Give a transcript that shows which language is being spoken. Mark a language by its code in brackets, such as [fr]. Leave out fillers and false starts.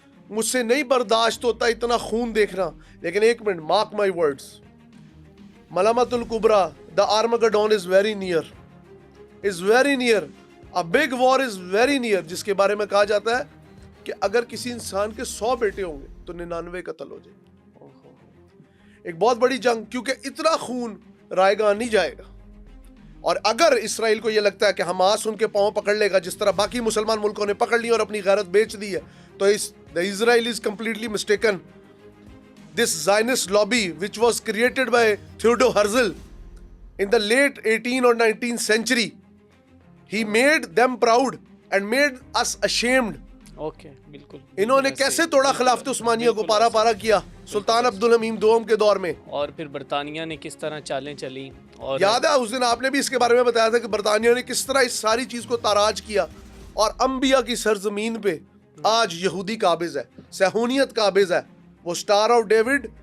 [hi] मुझसे नहीं बर्दाश्त होता इतना खून देखना। लेकिन एक minute, [en] mark my words, [hi] मलामतुल कुबरा, [en] the Armageddon is very near, [hi] is very near, a big war is very near, जिसके बारे में कहा जाता है कि अगर किसी इंसान के 100 बेटे होंगे तो 99 कत्ल हो जाए। एक बहुत बड़ी जंग, क्योंकि इतना खून रायगा नहीं जाएगा। और अगर इसराइल को यह लगता है कि हमास उनके पांव पकड़ लेगा जिस तरह बाकी मुसलमान मुल्कों ने पकड़ ली और अपनी गैरत बेच दी है, तो [en] The Israel is completely mistaken. This Zionist lobby which was created by Theodor Herzl in the late 18th or 19th century, he made them proud and made us ashamed. [hi] Okay, बिल्कुल। इन्होंने कैसे तोड़ा खिलाफत उस्मानिया को, पारा पारा किया सुल्तान अब्दुल हमीद दोम के दौर में। और फिर बरतानिया ने किस तरह चालें चली। और याद है उस दिन आपने भी इसके बारे में बताया था कि बरतानिया ने किस तरह इस सारी चीज को ताराज किया। और अंबिया की सरजमीन पे आज यहूदी काबिज है, सहूनियत काबिज है। वो स्टार ऑफ डेविड